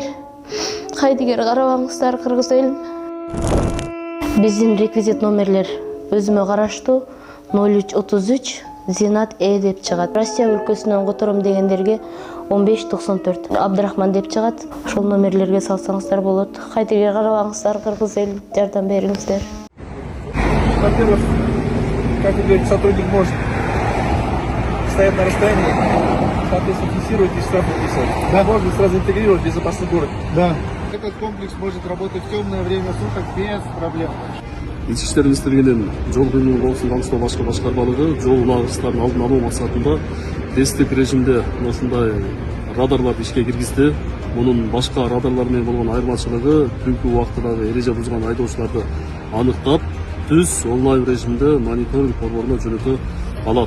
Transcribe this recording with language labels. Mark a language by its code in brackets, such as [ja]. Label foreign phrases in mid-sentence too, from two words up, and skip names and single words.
[ky] Кайдыгер карабаңыздар, кыргыз элим. Биздин реквизит номерлер өзүмө караштуу 0333 Зинат деп чыгат. Россия өлкөсүнөн котором дегендерге 1594 Абдрахман деп чыгат. Ошол номерлерге салсаңыздар болот. Кайдыгер карабаңыздар, кыргыз элим, жардам бериңиздер. [ru] Во-первых, как вы говорите, сотрудник может стоять на расстоянии, соответственно, фиксировать и штрафы писать. Да. Можно сразу интегрировать в безопасный город. Да. Этот комплекс может работать в темное время суток без проблем. [ky] Ички иштер министрлигинин жол кыймылы коопсуздугун камсыздоо башкы башкармалыгы жол унагырыштардын алдын алуу максатында тесттик режимде ушундай радарларды ишке киргизди. Мунун башка радарлар менен болгон айырмачылыгы түнкү убактыдагы эреже бузган айдоочуларды аныктап, түз онлайн режимде мониторинг борборуна жөнөтө алат.